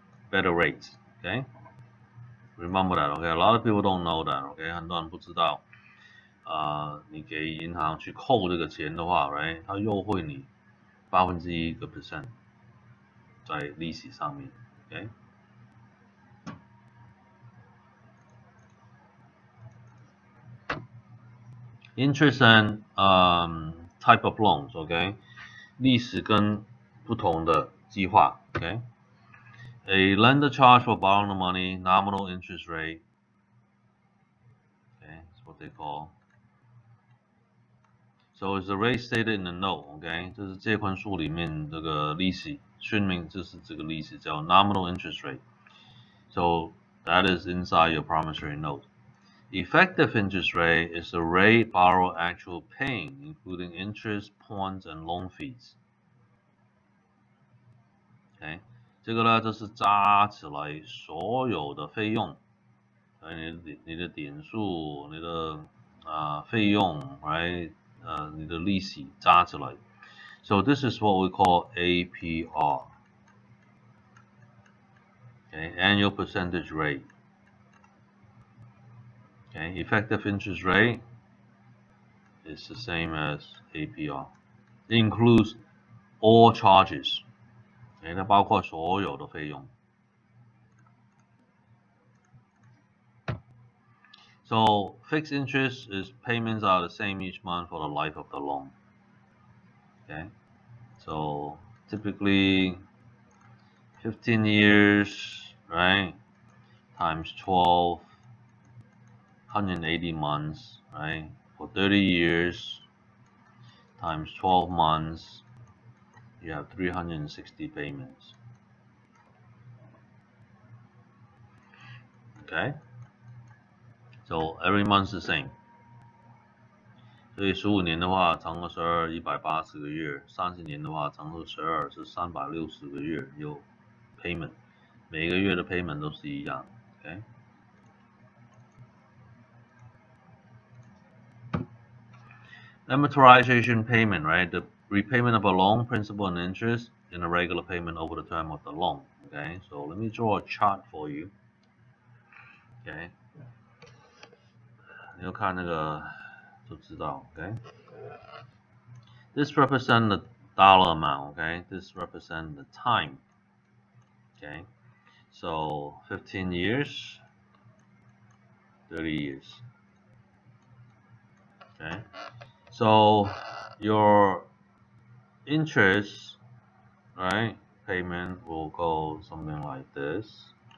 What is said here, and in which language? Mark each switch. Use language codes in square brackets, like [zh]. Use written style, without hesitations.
[en] Better rates, okay? Remember that, okay? A lot of people don't know that, okay? [zh] 很多人不知道你给银行去扣这个钱的话 ，right， 它优惠你1%在利息上面 ，OK。 [en] Interest and type of loans, OK， [zh] 历史跟不同的计划 [en] ，OK。 A lender charge for borrowing the money, nominal interest rate, okay, that's what they call. So it's the rate stated in the note, OK， [zh] 这是借款书里面这个利息，说明就是这个利息叫 [en] nominal interest rate. So that is inside your promissory note. Effective interest rate is the rate borrower actual paying, including interest, points, and loan fees. [zh] OK， 这个呢就是加起来所有的费用，你的点数，你的费用，你的利息加起来。 [en] So this is what we call APR. Okay, annual percentage rate. Okay, effective interest rate is the same as APR. It includes all charges. [zh] Okay, 它包括所有的费用。 [en] So fixed interest is payments are the same each month for the life of the loan. Okay, so typically 15 years, right, times 12, 180 months, right, for 30 years times 12 months, you have 360 payments. Okay, so every month's the same. [zh] 所以15年的话，乘个12 180个月，30年的话乘个12是360个月有 payment， 每个月的 payment 都是一样。 [en] Okay. Amortization payment, right? The repayment of a loan, principal and interest, in a regular payment over the term of the loan. Okay, so let me draw a chart for you. Okay. [zh] 你要看那个就知道 okay. [en] This represents the dollar amount, okay? This represents the time. Okay. So 15 years, 30 years. Okay. So your interest, right, payment will go something like this.